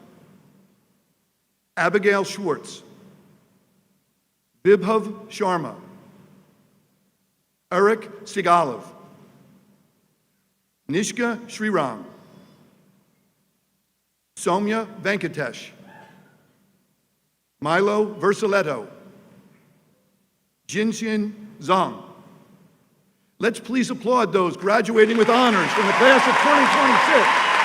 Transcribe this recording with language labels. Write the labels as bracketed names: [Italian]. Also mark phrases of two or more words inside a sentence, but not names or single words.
[English] Abigail Schwartz, Vibhav Sharma, Eric Sigalov, Nishka Sriram, Soumya Venkatesh, Milo Versaletto, Jinxian Zhang. Let's please applaud those graduating with honors from the class of 2026.